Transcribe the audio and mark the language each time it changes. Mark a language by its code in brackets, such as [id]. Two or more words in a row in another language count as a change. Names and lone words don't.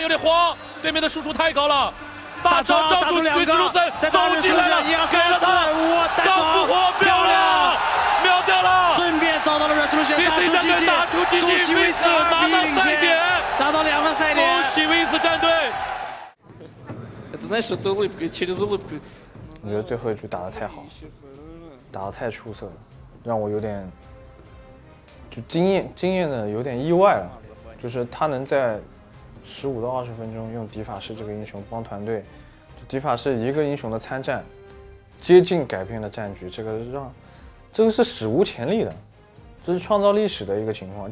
[zh] W33有点慌，对面的输出太高了。大招罩住 2个，再打瑞斯路线，1、2、3、4、5，带走，漂亮，秒掉了。顺便找到了瑞斯路线，打出 GG，恭喜威斯拿到赛点，拿到2个赛点。恭喜威斯战队。 [ru] Это знаешь, это улыбка, через улыбку。 [zh] 我觉得最后一局打得太好，打得太出色了，让我有点就惊艳的有点意外了。就是他能在15到20分钟用迪法师这个英雄帮团队，迪法师一个英雄的参战，接近改变了战局，这个是史无前例的，这是创造历史的一个情况。